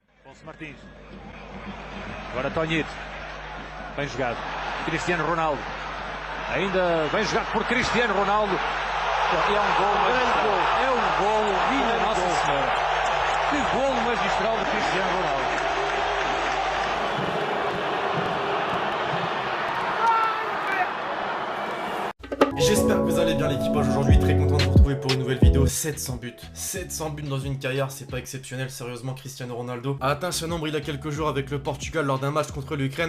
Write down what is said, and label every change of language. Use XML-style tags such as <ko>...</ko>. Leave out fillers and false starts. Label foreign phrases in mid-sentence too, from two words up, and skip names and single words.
<pt>Martins. Agora Tonhito. Bem jogado. Cristiano Ronaldo. Ainda bem jogado por Cristiano Ronaldo. E é um gol magistral. É um golo, minha Nossa Senhora. Que golo magistral de Cristiano Ronaldo.</pt> <fr>J'espère que vous allez bien l'équipage aujourd'hui, très content de vous retrouver pour une nouvelle vidéo. 700 buts dans une carrière, c'est pas exceptionnel, sérieusement. Cristiano Ronaldo a atteint ce nombre il y a quelques jours avec le Portugal lors d'un match contre l'Ukraine.</fr>